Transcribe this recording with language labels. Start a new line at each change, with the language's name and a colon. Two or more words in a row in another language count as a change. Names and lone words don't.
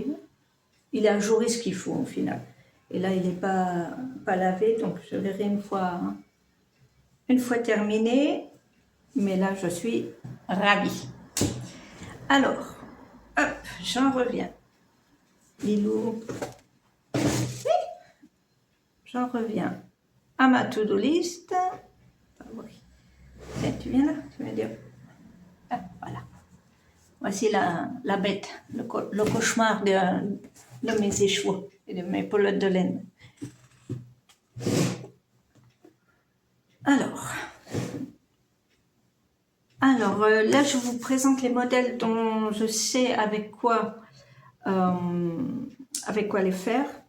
French: Il est ajouré ce qu'il faut au final. Et là, il n'est pas lavé, donc je verrai une fois terminé. Mais là, je suis ravie. Alors, hop, j'en reviens. Lilou. Oui, j'en reviens à ma
English: to-do list.
French: Ah, oui. Tiens, tu viens là, tu viens dire. Ah, voilà. Voici la bête, le cauchemar de mes échevaux et de mes pelotes de laine. Alors là, je vous présente les modèles dont je sais avec quoi les faire.